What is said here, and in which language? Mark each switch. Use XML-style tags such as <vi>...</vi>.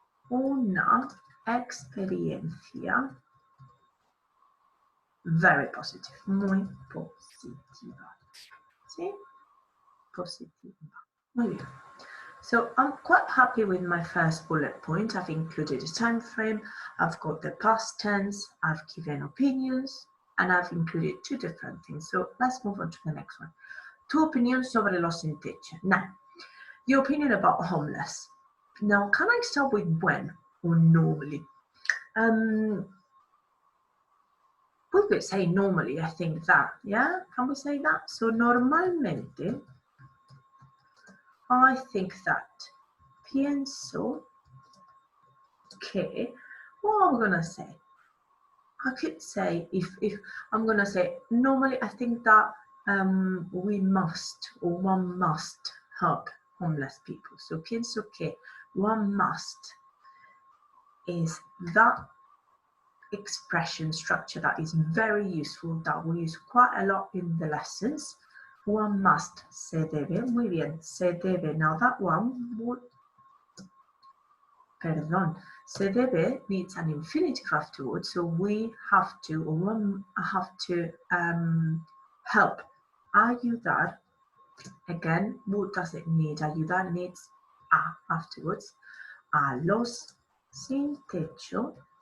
<es>Una experiencia</es> <en>very positive,</en> <es>muy positiva. ¿Sí? Positiva. Muy bien.</es> <en>So I'm quite happy with my first bullet point. I've included a time frame, I've got the past tense, I've given opinions, and I've included two different things. So let's move on to the next one.</en> <es>Tu opinión sobre los sin techo.</es> <en>Now, your opinion about homeless. Now, can I start with when or normally? We could say normally, I think that, yeah? Can we say that? So</en> <es>normalmente,</es> <en>I think that,</en> <es>pienso que,</es> <en>what am I gonna say? I could say, if I'm gonna say, normally I think that we must, or one must help homeless people. So</en> <es>pienso que</es> <en>one must is that expression structure that is very useful, that we use quite a lot in the lessons. One must,</en> <es>se debe, muy bien, se debe.</es> <en>Now that one would,</en> <es>perdón, se debe</es> <en>needs an infinitive afterwards, so we have to, or one have to help. Ayudar, again, what does it need?</en> <es>Ayudar</es> <en>needs a afterwards.</en> <es>A los sin techo.</es>